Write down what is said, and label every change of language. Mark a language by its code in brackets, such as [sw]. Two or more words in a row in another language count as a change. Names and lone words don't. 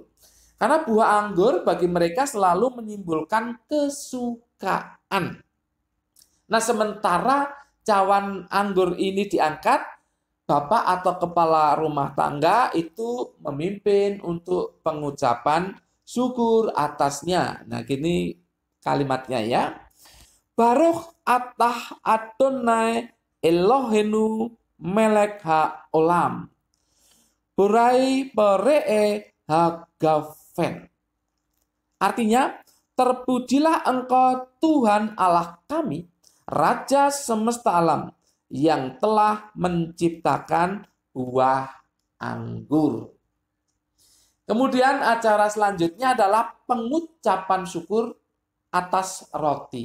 [id] Karena buah anggur bagi mereka selalu menyimpulkan kesukaan. Nah, sementara cawan anggur ini diangkat, bapak atau kepala rumah tangga itu memimpin untuk pengucapan syukur atasnya. Nah, gini kalimatnya ya. [he] ברוך אתה אדוני אלוהינו מלך העולם. בורא פרי הגפן. [id] Artinya, terpujilah engkau Tuhan Allah kami, Raja semesta alam, yang telah menciptakan buah anggur. Kemudian acara selanjutnya adalah pengucapan syukur atas roti.